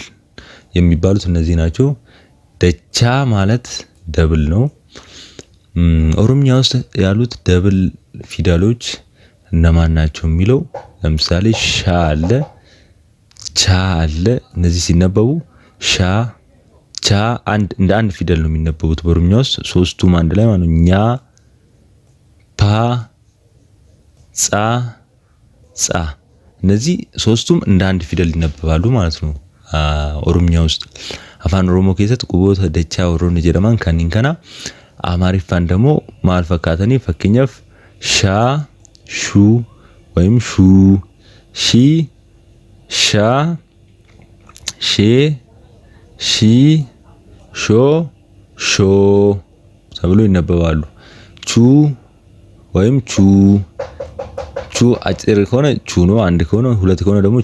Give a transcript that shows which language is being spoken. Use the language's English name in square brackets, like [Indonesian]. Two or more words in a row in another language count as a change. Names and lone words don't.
[Amharic] የሚባሉት እነዚህ ናቸው። ደቻ ማለት ደብል ነው። ኦሮምኛ ውስጥ ያሉት ደብል ፊደሎች እነማን ናቸው የሚለው ለምሳሌ ሻ አለ ቻ አለ። እነዚህ ሲነበቡ ሻ ቻ እንደ አንድ ፊደል ነው የሚነበቡት በኦሮምኛ ውስጥ ሶስቱም አንድ ላይ ማለት ነው። ኛ ፓ ጻ ጻ። እነዚህ ሶስቱም እንደ አንድ ፊደል ይነበባሉ ማለት ነው ኦሮምኛ ውስጥ። አፋን ኦሮሞ [Oromo] keessatti quboota dachaa warroonni jedhaman kanneen kana amaariffaan [Amharic] ደግሞ [Oromo] maal fakkaatanii fakkeenyaaf shaa shuu [Amharic] ወይም ሹ ሺ ሻ ሼ ሺ ሾ ሾ ተብሎ ይነበባሉ። ቹ ወይም ቹ ቹ አጭር ከሆነ ቹ ነው። አንድ ከሆነ ሁለት ከሆነ ደግሞ